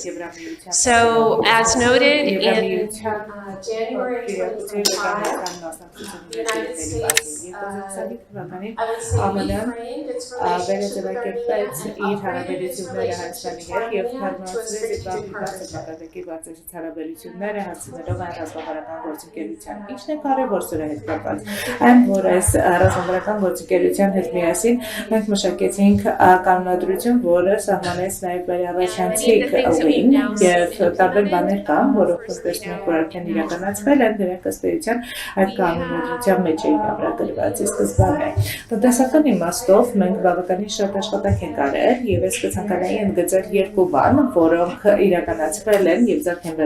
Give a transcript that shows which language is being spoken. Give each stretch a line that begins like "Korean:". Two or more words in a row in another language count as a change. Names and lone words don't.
English: So, as noted, in January 2025, the United States, I would say, reframed its relationship with Armenia and upgraded its relationship with Armenia to a strategic partnership.
Armenian: Սահմանեց նաև վերահրաշանցիկ ուղին և տարբեր բաներ կան, որով տեսնում ենք, որ արդեն իրականացվել են, դրանք ըստ էության այդ կանոնադրության մեջ էին ամրագրված ի սկզբանե։ Տնտեսական իմաստով մենք բավականին շատ աշխատանք ենք արել և ես կցանկանայի ընդգծել երկու բան, որոնք իրականացվել են և ձեռք են